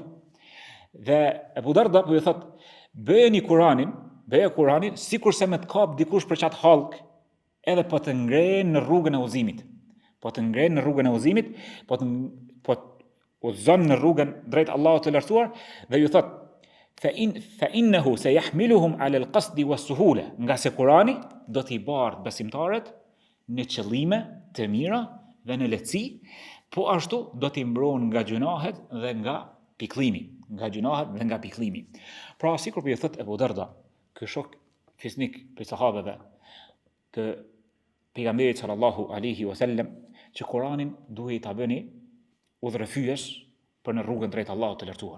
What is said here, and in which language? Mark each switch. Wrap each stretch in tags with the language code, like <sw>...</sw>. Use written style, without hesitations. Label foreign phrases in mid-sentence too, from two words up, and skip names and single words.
<sq>Dhe Ebu Darda po ju thot, bëje Kuranin sikurse me të kap dikush për çat halk, edhe po të ngren në rrugën e udhëzimit. Po të udhëzon në rrugën drejt Allahut të lartësuar dhe ju thot</sq> <ar>فإنه سيحملهم على القصد والسهولة,</ar> <sq>nga se Kurani do t'i bardh besimtarët në qëllime të mira dhe në lehtësi, po ashtu do t'i mbron nga gjunahet dhe nga pikëllimi. Pra sikur po ju thot Ebu Darda, ky shok fisnik prej sahabeve të pejgamberit</sq> <ar>صلى الله عليه وسلم,</ar> <sq>që Kuranin duhet ta bëni udhërrëfyes për në rrugën drejt Allahut të lartësuar.</sq>